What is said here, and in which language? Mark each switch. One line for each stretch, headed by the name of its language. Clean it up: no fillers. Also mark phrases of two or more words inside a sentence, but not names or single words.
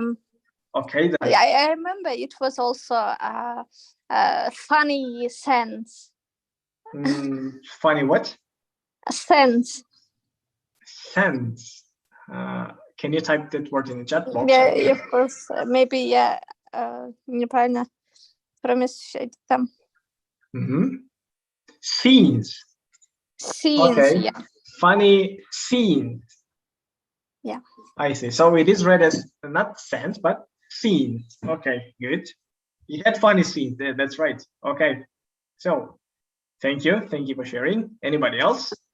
English: Okay. Then. I remember it was also a funny sense. Funny what? A sense. Sense. Can you type that word in the chat box? Yeah, of course. Maybe
Russian: я неправильно промещать там.
English: Scenes. Scenes, okay. yeah. Funny scenes. Yeah. I see. So it is read as not sense, but scenes. Okay, good. You had funny scenes there. That's right. Okay. So thank you. Thank you for sharing. Anybody else?